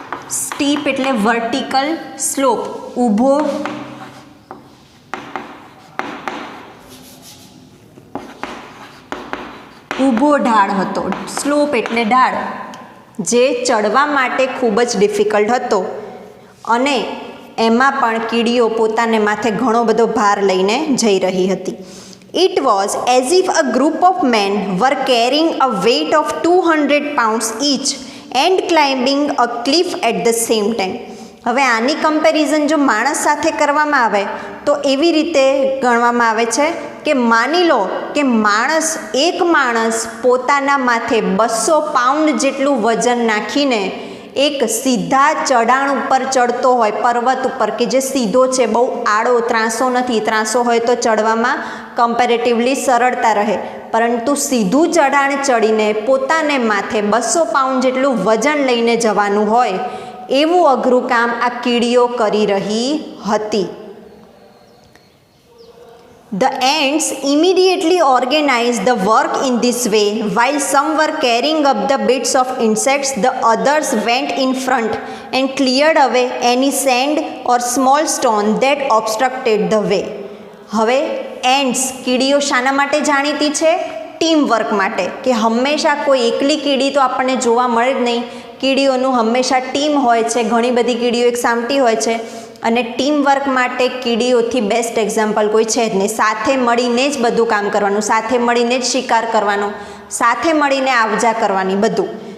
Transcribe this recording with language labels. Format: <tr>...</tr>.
<gu>Steep એટલે vertical, slope ઊભો, ઢાળ હતો. સ્લોપ એટલે ઢાળ, જે ચડવા માટે ખૂબ જ ડિફિકલ્ટ હતો. અને એમાં પણ કીડીઓ પોતાને માથે ઘણો બધો ભાર લઈને જઈ રહી હતી.</gu> <en>It was as if a group of men were carrying a weight of 200 pounds each and climbing a cliff at the same time.</en> <gu>હવે આની કમ્પેરિઝન જો માણસ સાથે કરવામાં આવે તો એવી રીતે ગણવામાં આવે છે કે માની લો કે એક માણસ પોતાના માથે 200 પાઉન્ડ જેટલું વજન નાખીને એક સીધા ચઢાણ ઉપર ચડતો હોય, પર્વત ઉપર કે જે સીધો છે, બહુ આડો, ત્રાંસો નથી. ત્રાંસો હોય તો ચડવામાં કમ્પેરેટિવલી સરળતા રહે, પરંતુ સીધું ચઢાણ ચડીને પોતાને માથે 200 પાઉન્ડ જેટલું વજન લઈને જવાનું હોય એવું અઘરું કામ આ કીડીઓ કરી રહી હતી.</gu> <en>The ants immediately organized the work in this way. While some were carrying up the bits of insects, the others went in front and cleared away any sand or small stone that obstructed the way.</en> <gu>હવે ants, કીડીઓ શાના માટે જાણીતી છે? Team work માટે. કે હંમેશા કોઈ એકલી કીડી તો આપણને જોવા મળે જ નહીં. કીડીઓનું હંમેશા ટીમ હોય છે, ઘણી બધી કીડીઓ એક સામટી હોય છે. અને ટીમ વર્ક માટે કીડીઓથી બેસ્ટ એક્ઝામ્પલ કોઈ છે જ નહીં. સાથે મળીને જ બધું કામ કરવાનું, સાથે મળીને જ શિકાર કરવાનો, સાથે મળીને આવજા કરવાની, બધું.</gu>